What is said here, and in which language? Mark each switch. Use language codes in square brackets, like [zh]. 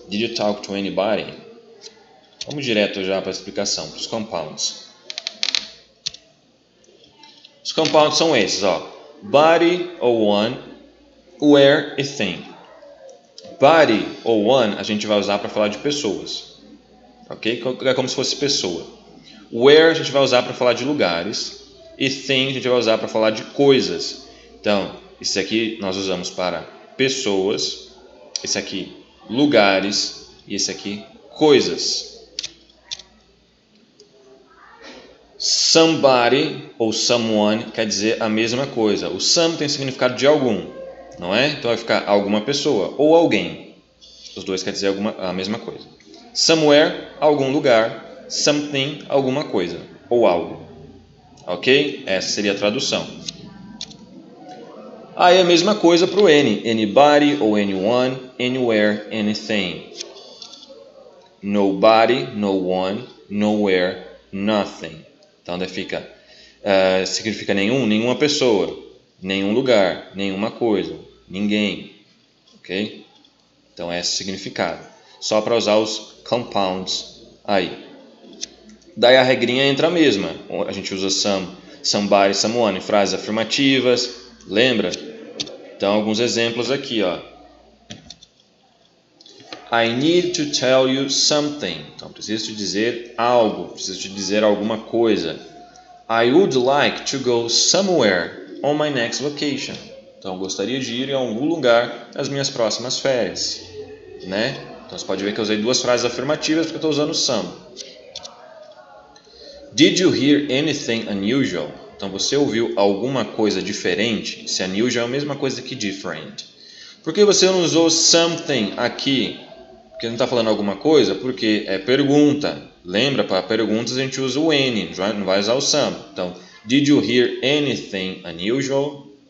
[en] Did you talk to anybody? [pt] Vamos direto já para a explicação, para os compounds. Os compounds são esses, ó. Body ou one, where e thing. Body ou one a gente vai usar para falar de pessoas, ok? É como se fosse pessoa. Where a gente vai usar para falar de lugares e thing a gente vai usar para falar de coisas. Então, esse aqui nós usamos para pessoas, esse aqui lugares e esse aqui coisas. Somebody ou someone quer dizer a mesma coisa. O some tem significado de algum, não é? Então vai ficar alguma pessoa ou alguém. Os dois quer dizer a mesma coisa. Somewhere, algum lugar. Something, alguma coisa ou algo. Ok? Essa seria a tradução. Aí a mesma coisa para o any. Anybody ou anyone, anywhere, anything. Nobody, no one, nowhere, nothing. Então daí fica, significa nenhuma pessoa, nenhum lugar, nenhuma coisa, ninguém, ok? Então esse é o significado, só para usar os compounds aí. Daí a regrinha entra a mesma, a gente usa some, somebody, someone em frases afirmativas, lembra? Então alguns exemplos aqui, ó. [en] I need to tell you something. [pt] Então, preciso te dizer algo, preciso te dizer alguma coisa. [en] I would like to go somewhere on my next vacation. [pt] Então, gostaria de ir em algum lugar nas minhas próximas férias, né? Então, você pode ver que eu usei duas frases afirmativas porque eu estou usando some. [en] Did you hear anything unusual? [pt] Então, você ouviu alguma coisa diferente? Se unusual é a mesma coisa que different. Por que você não usou something aqui? Porque não está falando alguma coisa? Porque é pergunta. Lembra, para perguntas a gente usa o any, não vai usar o some. [en] Então, did you hear anything unusual?